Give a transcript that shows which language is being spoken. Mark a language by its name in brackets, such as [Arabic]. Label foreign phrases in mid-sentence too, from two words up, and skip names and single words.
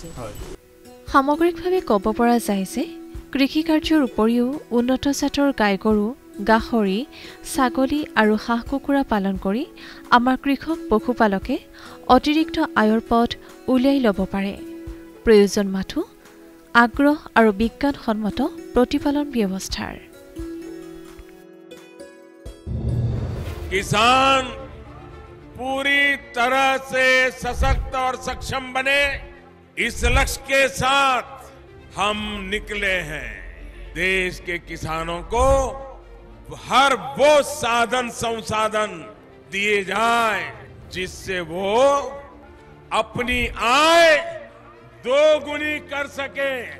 [Assamese] সামগ্ৰিকভাৱে ক'ব পৰা যায় যে কৃষি কাৰ্যৰ উপৰিও উন্নত জাতৰ গাই গৰু, গাহৰি, ছাগলী আৰু হাঁহ কুকুৰা পালন কৰি আমাৰ কৃষক পশুপালকে অতিৰিক্ত আয়ৰ পথ উলিয়াই ল'ব পাৰে। প্ৰয়োজন মাথো আগ্ৰহ আৰু বিজ্ঞানসন্মত প্ৰতিপালন ব্যৱস্থাৰ। [Hindi] किसान पूरी तरह से सशक्त और सक्षम बने, इस लक्ष्य के साथ हम निकले हैं। देश के किसानों को हर वो साधन संसाधन दिए जाए जिससे वो अपनी आय दोगुनी कर सके।